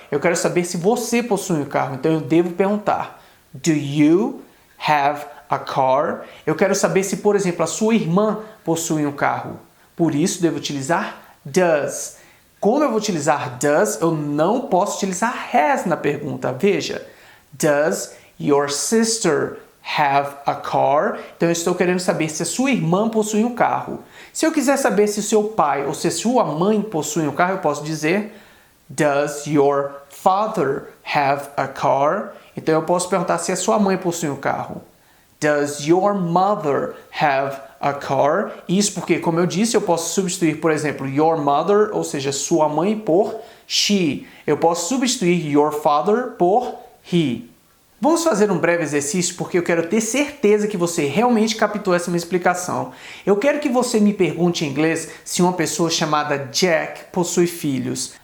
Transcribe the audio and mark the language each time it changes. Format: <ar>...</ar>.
<pt>Eu quero saber se você possui um carro, então eu devo perguntar</pt> <en>do you have a car?</en> <pt>Eu quero saber se, por exemplo, a sua irmã possui um carro. Por isso, devo utilizar does. Como eu vou utilizar does, eu não posso utilizar has na pergunta. Veja,</pt> <en>does your sister have a car?</en> <pt>Então, eu estou querendo saber se a sua irmã possui um carro. Se eu quiser saber se o seu pai ou se a sua mãe possui um carro, eu posso dizer</pt> <en>does your father have a car?</en> <pt>Então, eu posso perguntar se a sua mãe possui um carro.</pt> <en>Does your mother have a car?</en> <pt>Isso porque, como eu disse, eu posso substituir, por exemplo,</pt> <en>your mother,</en> <pt>ou seja, sua mãe, por she. Eu posso substituir</pt> <en>your father</en> <pt>por he. Vamos fazer um breve exercício porque eu quero ter certeza que você realmente captou essa minha explicação. Eu quero que você me pergunte em inglês se uma pessoa chamada Jack possui filhos.</pt>